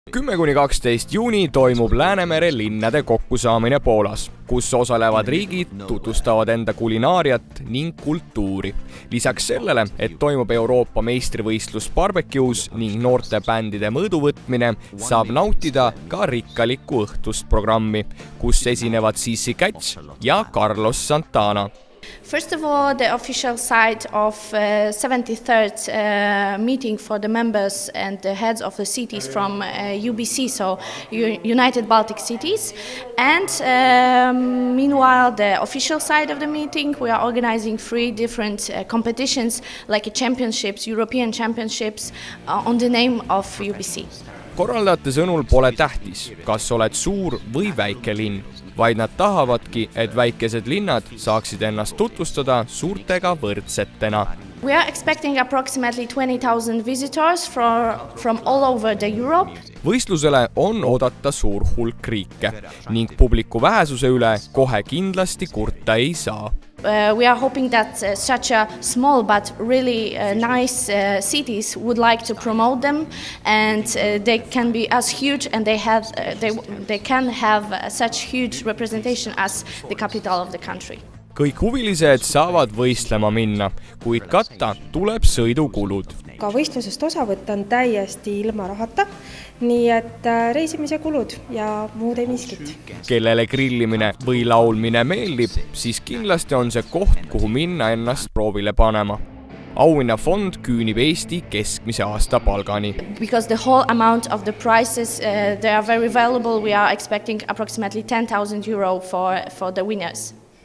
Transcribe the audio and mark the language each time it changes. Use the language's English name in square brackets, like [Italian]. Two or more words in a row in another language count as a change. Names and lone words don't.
[Estonian] 10–12 juuni toimub Läänemere linnade kokkusaamine Poolas, kus osalevad riigid tutvustavad enda kulinaariat ning kultuuri. Lisaks sellele, et toimub Euroopa meistrivõistlus barbecues ning noorte bändide mõõduvõtmine, saab nautida ka rikkalikku õhtust programmi, kus esinevad Sissi Catch ja Carlos Santana. [English] First of all, the official site of 73rd meeting for the members and the heads of the cities from UBC, so United Baltic Cities. And meanwhile, the official side of the meeting, we are organizing 3 different competitions, like championships, European championships, on the name of UBC. [Estonian] Korraldajate sõnul pole tähtis, kas oled suur või väike linn, vaid nad tahavadki, et väikesed linnad saaksid ennast tutvustada suurtega võrdsetena. [English] We are expecting approximately 20,000 visitors from all over the Europe. [Estonian] Võistlusele on oodata suur hulk riike ning publiku vähesuse üle kohe kindlasti kurta ei saa. [English] We are hoping that such a small but really nice cities would like to promote them, and they can be as huge and they can have such huge representation as the capital of the country. [Estonian] Kõik huvilised saavad võistlema minna, kuid katta tuleb sõidukulud. Ka võistlusest osa võtta on täiesti ilma rahata, nii et reisimise kulud ja muud ei miskit. Kellele grillimine või laulmine meeldib, siis kindlasti on see koht, kuhu minna ennast proovile panema. Auhinnafond küünib Eesti keskmise aasta palgani. [English] Because the whole amount of the prizes, they are very valuable, we are expecting approximately €10,000 for the winners.